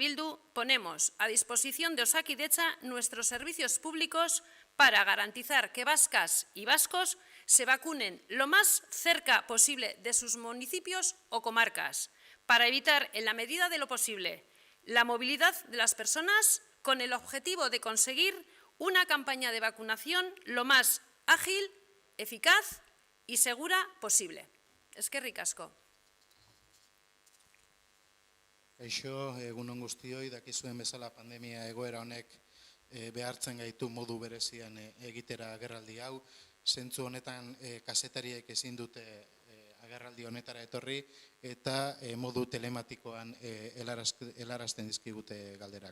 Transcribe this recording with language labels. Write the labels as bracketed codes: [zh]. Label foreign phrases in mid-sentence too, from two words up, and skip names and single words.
[es] Bildu ponemos a disposición de Osakidetza nuestros servicios públicos para garantizar que vascas y vascos se vacunen lo más cerca posible de sus municipios o comarcas, para evitar, en la medida de lo posible, la movilidad de las personas con el objetivo de conseguir una campaña de vacunación lo más ágil, eficaz y segura posible. [eu] Eskerrik asko. Kaixo, egunon guztioi, dakizuen bezala pandemia egoera honek behartzen gaitu modu berezian egitera agerraldi hau. Zentzu honetan kazetariek ezin dute agerraldi honetara etorri eta modu telematikoan helarazten dizkigute galderak.